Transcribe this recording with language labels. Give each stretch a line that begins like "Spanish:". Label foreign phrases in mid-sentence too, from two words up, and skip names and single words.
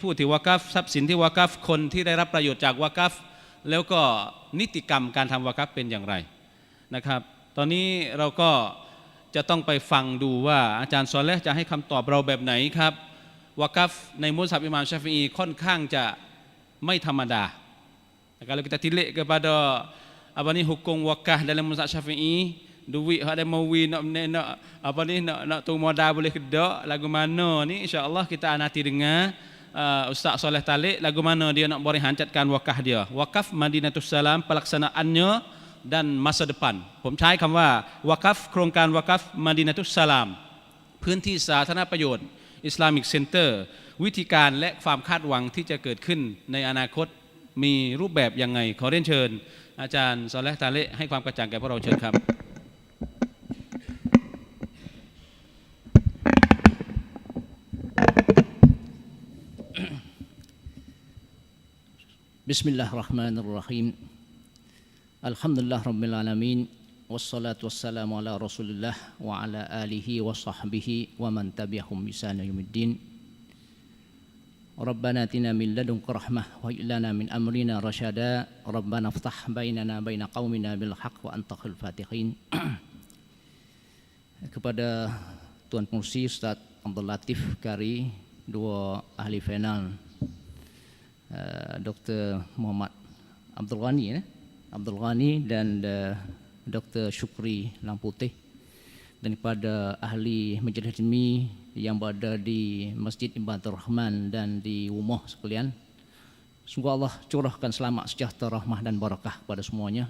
Thai: ผู้ที่วากัฟทรัพย์สินที่วากัฟคนที่ได้รับประโยชน์จากวากัฟแล้วก็นิติกรรมการทำวากัฟเป็นอย่างไรนะครับ ตอนนี้เราก็จะต้องไปฟังดูว่าอาจารย์ซอเลห์จะให้คำตอบเราแบบไหนครับวากัฟในมุซฮับอิหม่ามชาฟิอีค่อนข้างจะไม่ธรรมดา
Malay: Kalau kita tilik kepada apa ni hukum wakaf dalam mazhab Syafi'i, duit hak ada mawi nak apa ni nak tu modal boleh ke dak, lagu mana ni insya-Allah kita nanti dengar Ustaz Soleh Talik lagu mana dia nak beri hancatkan wakaf dia. Wakaf Madinatus Salam pelaksanaannya dan masa depan.
Thai: ผมใช้คำว่าวากัฟโครงการวากัฟมะดีนะตุสสลามพื้นที่สาธารณประโยชน์
English: Islamic Center
Thai: วิธีการและความคาดหวังที่จะเกิดขึ้นในอนาคตมีรูปแบบยังไงขอเรียนเชิญอาจารย์ซอเลห์ตาเลให้ความกระจ่างแก่พวกเราเชิญครับ
Arabic: بسم الله الرحمن الرحيم. الحمد لله رب العالمين والصلاة والسلام على رسول الله وعلى آله وصحبه ومن تبعهم بإحسان إلى يوم الدين. ربنا آتنا من لدنك رحمة وهب لنا من أمرنا رشدا. ربنا افتح بيننا وبين قومنا بالحق وأنت خير الفاتحين.
Malay: Kepada Tuan Pengurusi Ustaz Abdul Latif Kari, dua ahli final Dr. Muhammad Abdul Ghani dan Dr. Syukri Lamputih, dan kepada ahli Majlis Ilmi yang berada di Masjid Ibadur Rahman dan di rumah sekalian, semoga Allah curahkan selamat sejahtera, rahmah dan barakah kepada semuanya.